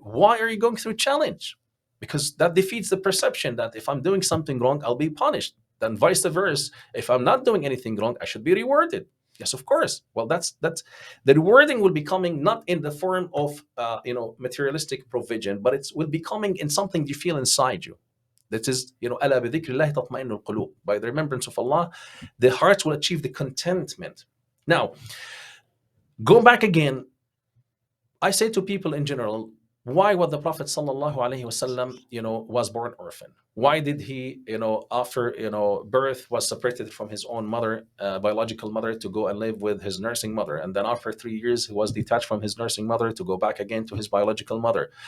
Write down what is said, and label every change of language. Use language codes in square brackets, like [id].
[en] Why are you going through challenge? Because that defeats the perception that if I'm doing something wrong, I'll be punished. Then vice versa, if I'm not doing anything wrong, I should be rewarded. Yes, of course. Well, that's the rewarding will be coming not in the form of materialistic provision, but it will be coming in something you feel inside you. That is, [ar] ألا بذكر الله تطمئن القلوب. [en] By the remembrance of Allah, the hearts will achieve the contentment. Now, go back again. I say to people in general, Why was the Prophet sallallahu alaihi wasallam, was born orphan? Why did he, after birth, was separated from his own mother, biological mother, to go and live with his nursing mother, and then after 3 years he was detached from his nursing mother to go back again to his biological mother?